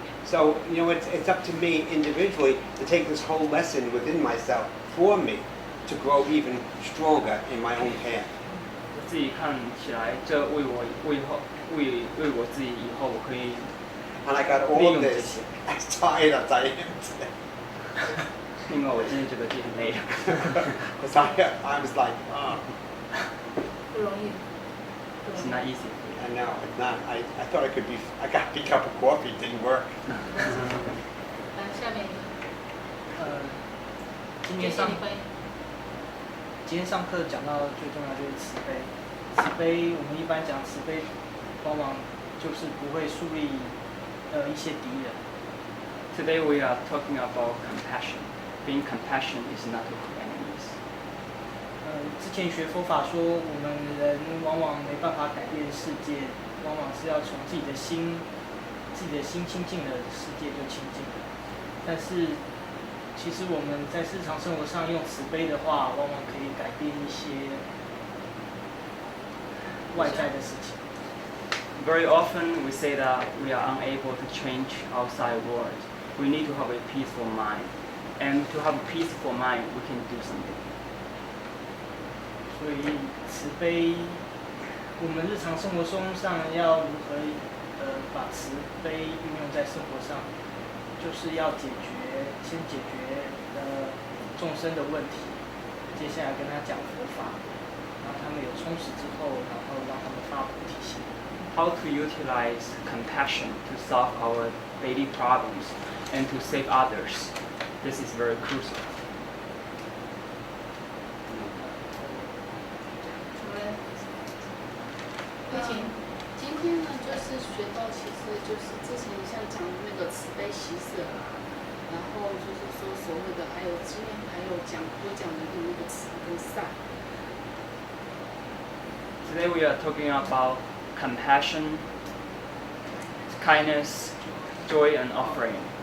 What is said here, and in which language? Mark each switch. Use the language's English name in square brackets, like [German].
[English] So it's up to me individually to take this whole lesson within myself for me to grow even stronger in my own path. [Chinese] 我自己看起来，这为我自己以后我可以。 [English] And I got all of this as tired as I am today. [Chinese] 另外，我真的觉得自己很累。 [English] Because I was like, [Chinese] 不容易。 [English] It's not easy. I know, it's not. I thought I got a big cup of coffee, it didn't work. [Chinese] 下面。今天上课讲到最重要就是慈悲。慈悲，我们一般讲慈悲，往往就是不会树立一些敌人。 [English] Today we are talking about compassion. Being compassionate is not to have enemies. [Chinese] 之前学佛法说，我们人往往没办法改变世界，往往是要从自己的心清净的世界就清净了。但是，其实我们在日常生活上用慈悲的话，往往可以改变一些外在的事情。 [English] Very often we say that we are unable to change outside world. We need to have a peaceful mind, and to have a peaceful mind, we can do something. [Chinese] 所以慈悲，我们日常生活上要如何把慈悲运用在生活上，就是要先解决众生的问题，接下来跟他讲佛法，然后他们有充实之后，然后让他们发菩提心。 [English] How to utilize compassion to solve our daily problems and to save others. This is very crucial. [Chinese] 今天呢，就是学到，其实就是之前像讲的那个慈悲喜舍啦，然后就是说所谓的，还有今天还有多讲的那个慈跟善。 [English] Today we are talking about compassion, kindness, joy, and offering.